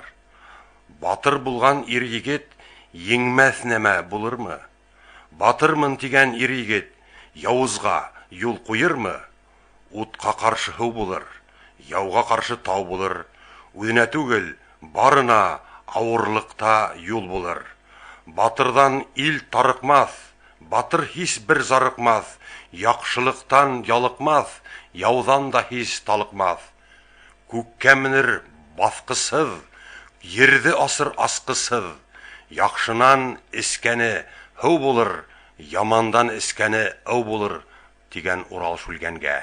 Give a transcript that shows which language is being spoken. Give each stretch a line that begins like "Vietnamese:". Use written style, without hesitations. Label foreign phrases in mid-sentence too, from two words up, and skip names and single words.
Bashkir: Батыр булган ир-егет еңмәс нәмә булырмы? Батырмын тигән ир-егет явызга юл куермы? Утка каршы һыу булыр, яуга каршы тау булыр, үзенә түгел, барына авырлыкта юл булыр. Батырдан ил тарыкмас, батыр һис бер зарыкмас, яхшылыктан ялыкмас, яудан да һис талыкмас. Күккә менер баскысыз, ерде асыр аскысыз, яхшынан искәне һыу булыр, ямандан искәне ау булыр, дигән Урал шүлгәнгә.